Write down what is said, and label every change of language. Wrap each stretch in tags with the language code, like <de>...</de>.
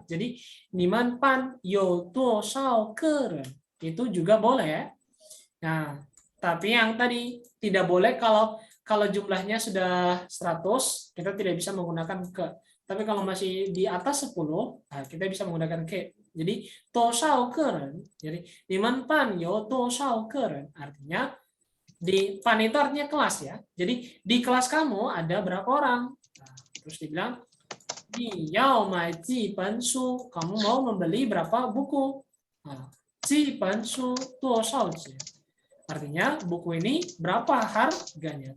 <id>Jadi</id> <zh>niman pan yo toshao keren.</zh> <id>Itu juga boleh ya. Nah, tapi yang tadi tidak boleh kalau kalau jumlahnya sudah 100, kita tidak bisa menggunakan ke. Tapi kalau masih di atas 10, nah kita bisa menggunakan ke. Jadi,</id> <zh>多少个人.</zh> <id>Jadi,</id> <zh>你们班有多少个人?</zh> <id>Artinya, di pan itu artinya kelas ya. Jadi, di kelas kamu ada berapa orang? Nah, terus dibilang,</id> <zh>你要买几本书?</zh> <id>Kamu mau membeli berapa buku? Nah,</id> <zh>几本书多少钱?</zh> <id>Artinya buku ini berapa harganya?</id>